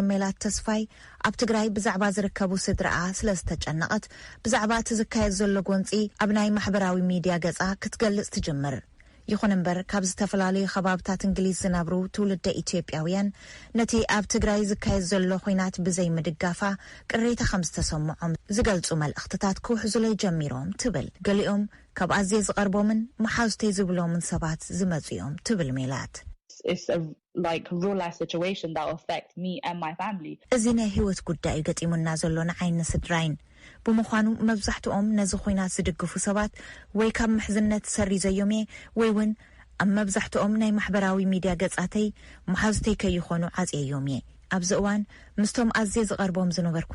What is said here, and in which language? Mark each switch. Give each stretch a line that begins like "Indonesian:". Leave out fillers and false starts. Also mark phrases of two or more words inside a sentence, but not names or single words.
Tigrinya: ሜላት ተስፋይ ኣብ ትግራይ ብዛዕባ ዝርከቡ ስድራኣ ስለ ዝተጨነቐት ብዛዕባ እቲ ዝካየድ ዘሎ ጎንፂ ኣብ ናይ ማሕበራዊ ሚድያ ገጻ ክትገልጽ ትጅምር ይኹን እምበር ካብ ዝተፈላለዩ ከባብታት እንግሊዝ ዝነብሩ ትውልደ ኢትዮጵያውያን ነቲ ኣብ ትግራይ ዝካየድ ዘሎ ኩናት ብዘይ ምድጋፋ ቅሬታ ከም ዝተሰምዖም ዝገልጹ መልእኽትታት ክውሕዙለይ ጀሚሮም ትብል ገሊኦም ካብ ኣዝየ ዝቐርቦምን መሓዙተይ ዝብሎምን ሰባት ዝመፁ እዮም ትብል ሜላት
English: It's a real life situation that will affect me and my family.
Tigrinya: እዚ ናይ ህይወት ጉዳይ ገጢሙና ዘሎ ንዓይኒ ስድራይን ብምዃኑ መብዛሕትኦም ነዚ ኩናት ዝድግፉ ሰባት ወይ ካብ ምሕዝነት ሰሪዘዮም ወይ እውን ኣብ መብዛሕትኦም ናይ ማሕበራዊ ሚድያ ገጻተይ መሓዙተይ ከይኾኑ ዓጽዮም ኣብዚ እዋን ምስቶም ኣዝየ ዝቐርቦም ዝነበርኩም